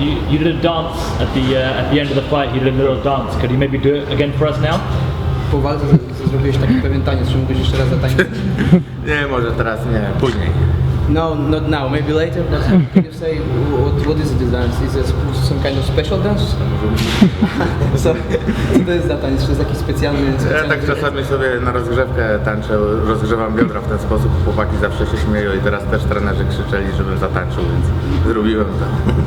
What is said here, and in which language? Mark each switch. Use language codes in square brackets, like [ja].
[en] You did a dance at the end of the fight. You did a little dance. Could you maybe do it again for us now? [pl] Po walce zrobiłeś taki pewien taniec. Czy mógłbyś jeszcze raz zatańczyć? Nie, może teraz nie, później. [en] No, not now. Maybe later. But can you say what is this dance? Is it some kind of special dance? [pl] Co to jest za taniec? Czy to jest jakiś specjalny... Ja tak czasami sobie na rozgrzewkę tańczę, rozgrzewam biodra w ten sposób, chłopaki zawsze się śmieją i teraz też trenerzy krzyczeli, żebym zatańczył, więc zrobiłem to.